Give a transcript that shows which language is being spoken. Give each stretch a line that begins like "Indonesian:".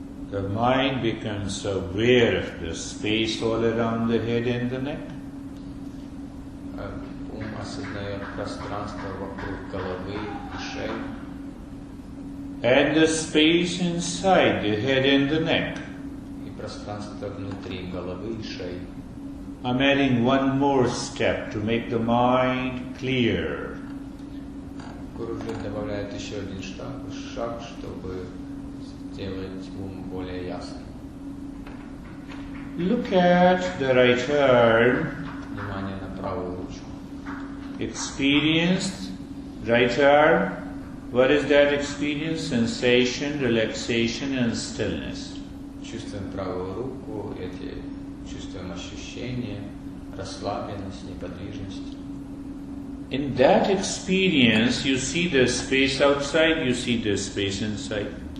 English: The mind becomes aware of the space all around the head and the neck.
Russian: Ум осознает пространство вокруг головы и шеи.
English: And the space inside the head and the neck.
Russian: И пространство внутри головы и шеи.
English: I'm adding one more step to make the mind clear.
Russian: Гуру добавляет еще один шаг, чтобы сделать ум более ясным.
English: Look at the right arm.
Russian: Внимание на правую ручку.
English: Experienced right arm. What is that experience? Sensation, relaxation and stillness.
Russian: Чувствуем правую руку, чувствуем ощущение, расслабленность, неподвижность.
English: In that experience, you see the space outside, you see the space inside.